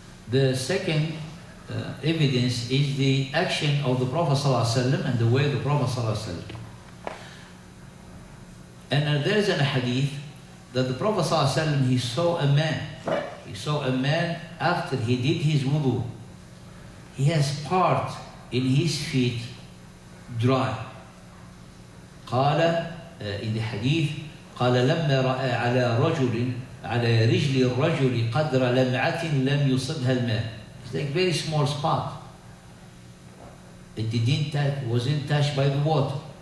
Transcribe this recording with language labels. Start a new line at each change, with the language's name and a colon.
English: The second evidence is the action of the Prophet ﷺ and the way the Prophet ﷺ. And there is a hadith that the Prophet ﷺ, he saw a man after he did his wudu. He has part in his feet dry.
Arabic: قال
English: in the hadith
Arabic: قال لما رأى على رجل الرجل قدر لمعة لم يصبها الماء.
English: It's like very small spot. It wasn't touched by the water.